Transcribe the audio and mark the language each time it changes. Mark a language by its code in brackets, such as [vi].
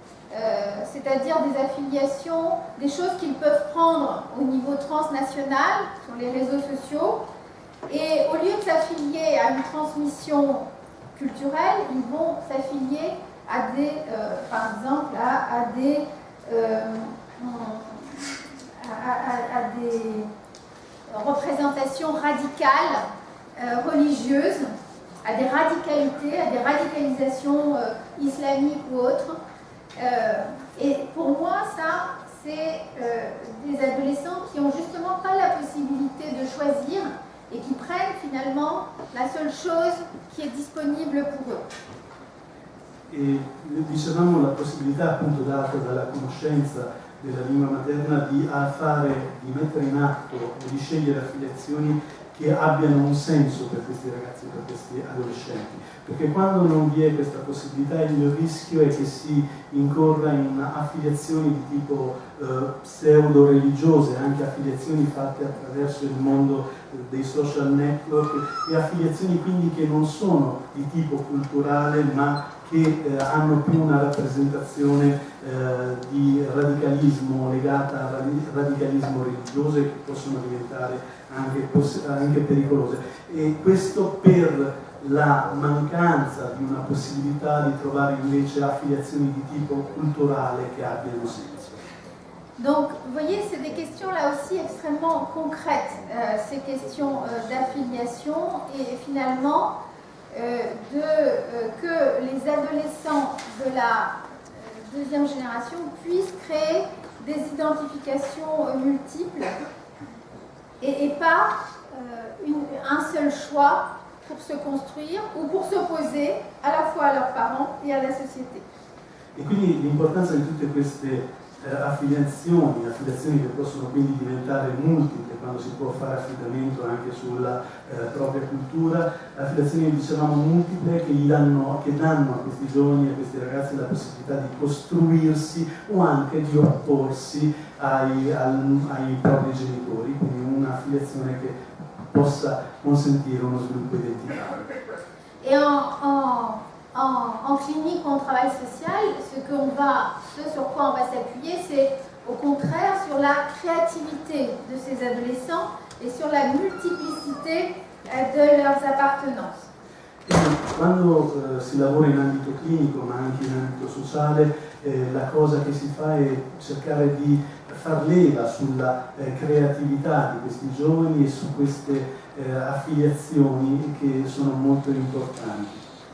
[fr] c'est-à-dire des affiliations, des choses qu'ils peuvent prendre au niveau transnational, sur les réseaux sociaux, et au lieu de s'affilier à une transmission culturelle, ils vont s'affilier à des, par exemple, à des représentations radicales, religieuses, à des radicalités, à des radicalisations islamiques ou autres. Et pour moi, ça, c'est des adolescents qui n'ont justement pas la possibilité de choisir et qui prennent finalement la seule chose qui est disponible pour eux. [it] E dicevamo la possibilità appunto data dalla conoscenza della lingua materna di mettere in atto o di scegliere affiliazioni che abbiano un senso per questi ragazzi, per questi adolescenti, perché quando non vi è questa possibilità il rischio è che si incorra in affiliazioni di tipo pseudo-religiose, anche affiliazioni fatte attraverso il mondo dei social network e affiliazioni quindi che non sono di tipo culturale ma che hanno più una rappresentazione di radicalismo legata al radicalismo religioso e che possono diventare anche pericolose. E questo per la mancanza di una possibilità di trovare invece affiliazioni di tipo culturale che abbiano senso. [fr] Donc, vous voyez, c'est des questions là aussi extrêmement concrètes, ces questions d'affiliation et finalement que les adolescents de la deuxième génération puissent créer des identifications multiples et pas un seul choix pour se construire ou pour s'opposer à la fois à leurs parents et à la société. [it] E quindi l'importanza di tutte queste affiliazioni che possono quindi diventare multiple quando si può fare affidamento anche sulla propria cultura, affiliazioni dicevamo multiple che danno a questi giovani, a questi ragazzi la possibilità di costruirsi o anche di opporsi ai propri genitori, quindi un'affiliazione che possa consentire uno sviluppo identitario. [fr] Et en clinique ou en travail social, ce sur quoi on va s'appuyer, c'est au contraire sur la créativité de ces adolescents et sur la multiplicité de leurs appartenances. [it] Quando si lavora in ambito clinico ma anche in ambito sociale, la cosa che si fa è cercare di far leva sulla creatività di questi giovani e su queste affiliazioni che sono molto importanti.